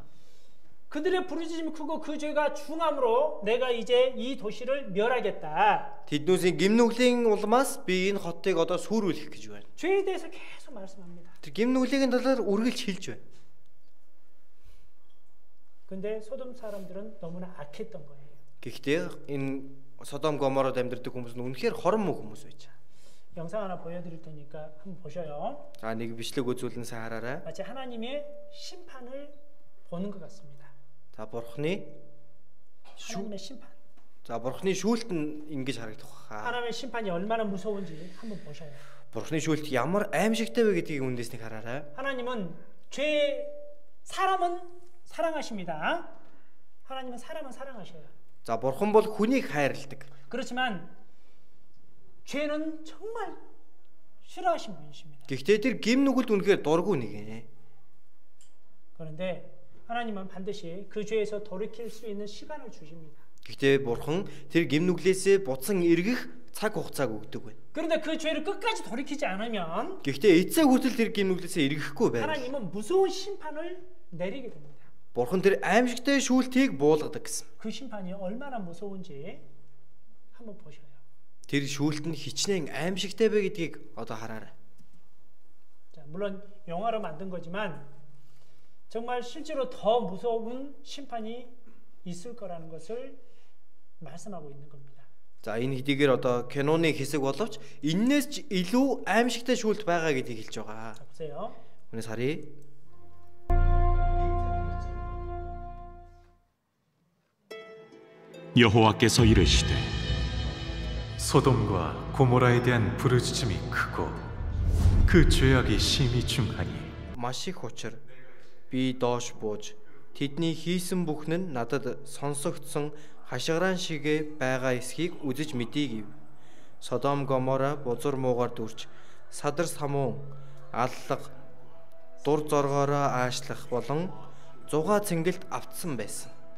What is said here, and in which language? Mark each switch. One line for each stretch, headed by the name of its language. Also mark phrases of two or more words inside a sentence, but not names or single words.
Korean: 그들의 부르짖음이 크고 그 죄가 중함으로 내가 이제 이 도시를 멸하겠다.
Mongolian: Тэднүүсийн гим нүглийн улмаас би энэ хотыг одоо сүрүүлэх гэж байна.
Korean: 죄에 대해서 계속 말씀합니다.
Mongolian: Тэр гим нүглийн талаар үргэлж хэлж байна.
Korean: 근데 소돔 사람들은 너무나 악했던 거예요.
Mongolian: Гэхдээ энэ Содом Гомород амьдардаг хүмүүс нь үнэхээр хорон муу хүмүүс байж.
Korean: 영상 하나 보여드릴 테니까 한번 보셔요.
Mongolian: За нэг бичлэг үзүүлэн сайн хараарай.
Korean: 마치 하나님의 심판을 보는 것 같습니다.
Mongolian: За Бурхны
Korean: 하나님의 심판.
Mongolian: За Бурхны шүүлт нь ингэж харагдах баха.
Korean: 하나님의 심판이 얼마나 무서운지 한번 보셔요.
Mongolian: Бурхны шүүлт ямар аимшигтай вэ гэдгийг үндэснийг хараарай.
Korean: 하나님은 사람은 사랑하십니다. 하나님은 사람은 사랑하셔요.
Mongolian: За Бурхан бол хүнийг хайрладаг.
Korean: 그렇지만 죄는 정말 싫어하신 분이십니다.
Mongolian: Гэхдээ тэр гим нүгэлд үнэхээр дургүй нэг ээ.
Korean: 그런데 하나님은 반드시 그 죄에서 돌이킬 수 있는 시간을 주십니다.
Mongolian: Гэхдээ Бурхан тэр гим нүглээсээ буцан эргэх цаг хугацааг өгдөг байна.
Korean: 그런데 그 죄를 끝까지 돌이키지 않으면
Mongolian: Гэхдээ эцэг хүртэл тэр гим нүглээсээ эргэхгүй байна.
Korean: 하나님은 무서운 심판을 내리게 됩니다.
Mongolian: Бурхан тэр аимшигтай шүүлтийг буулгадаг гэсэн.
Korean: 그 심판이 얼마나 무서운지 한번 보셔요.
Mongolian: Тэр шүүлт нь хичнээн аимшигтай вэ гэдгийг одоо хараарай.
Korean: 자, 물론 영화로 만든 거지만 정말 실제로 더 무서운 심판이 있을 거라는 것을 말씀하고 있는 겁니다.
Mongolian: За энэ хэдийгээр одоо киноны хэсэг боловч энээс ч илүү аимшигтай шүүлт байгаа гэдгийг хэлж байгаа.
Korean: 자, 보세요.
Mongolian: Үнэс харъя.
Korean: 여호와께서 이르시되 소돔과 고모라에 대한 부르짖음이 크고 그 죄악이 심히 중하니
Mongolian: Маш их учир би доош бууж тэдний хийсэн бүхэн нь надад сонсогдсон хашгирaan шигэ байгаа эсхийг үзэж мэдээ гэв. Содом Гомора бузар муугаар дүрч садар самуун аллах дур зоргоороо аашлах болон зугаа цэнгэлд автсан байсан.